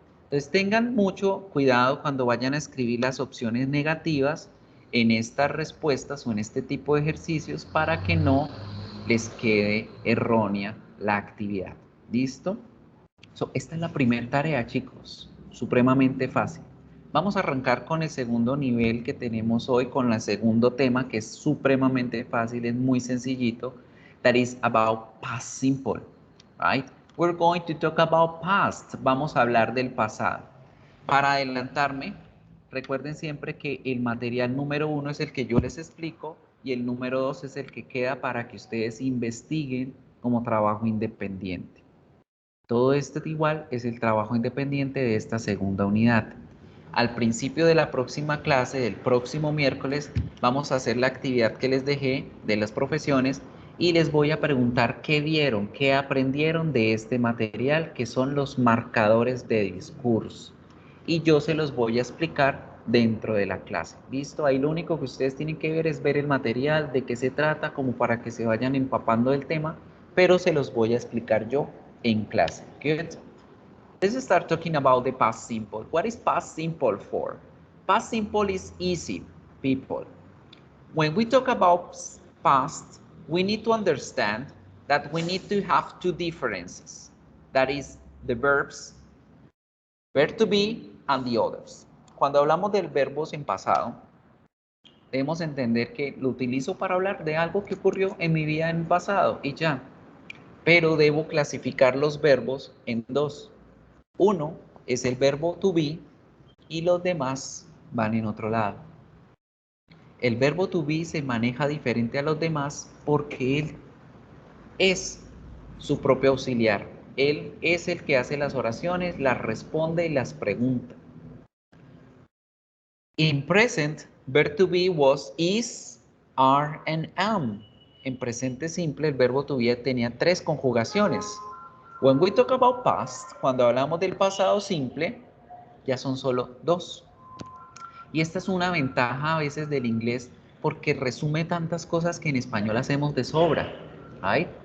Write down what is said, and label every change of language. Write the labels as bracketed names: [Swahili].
[Spanish] Entonces tengan mucho cuidado cuando vayan a escribir las opciones negativas en estas respuestas o en este tipo de ejercicios para que no les quede errónea la actividad. ¿Listo? Esta es la primera tarea, chicos, supremamente fácil. Vamos a arrancar con el segundo nivel que tenemos hoy, con el segundo tema que es supremamente fácil, es muy sencillito. [English] That is about past simple, right? We're going to talk about past. [Spanish] Vamos a hablar del pasado. Para adelantarme, recuerden siempre que el material número 1 es el que yo les explico y el número 2 es el que queda para que ustedes investiguen como trabajo independiente. Todo esto igual es el trabajo independiente de esta segunda unidad. Al principio de la próxima clase, del próximo miércoles, vamos a hacer la actividad que les dejé de las profesiones y les voy a preguntar qué vieron, qué aprendieron de este material, que son los marcadores de discurso. Y yo se los voy a explicar dentro de la clase. ¿Listo? Ahí lo único que ustedes tienen que ver es ver el material, de qué se trata, como para que se vayan empapando del tema, pero se los voy a explicar yo en clase. [English] Good. Let's start talking about the past simple. What is past simple for? Past simple is easy, people. When we talk about past, we need to understand that we need to have two differences. That is the verbs, verb to be, and the others. [Spanish] Cuando hablamos del verbos en pasado, debemos entender que lo utilizo para hablar de algo que ocurrió en mi vida en el pasado y ya. Pero debo clasificar los verbos en dos. Uno es el verbo to be y los demás van en otro lado. El verbo to be se maneja diferente a los demás porque él es su propio auxiliar. Él es el que hace las oraciones, las responde y las pregunta. [English] In present, verb to be was, is, are, and am. [Spanish] En presente simple, el verbo to be tenía tres conjugaciones. [English] When we talk about past, [Spanish] cuando hablamos del pasado simple, ya son solo dos. Y esta es una ventaja a veces del inglés porque resume tantas cosas que en español hacemos de sobra, ¿ay?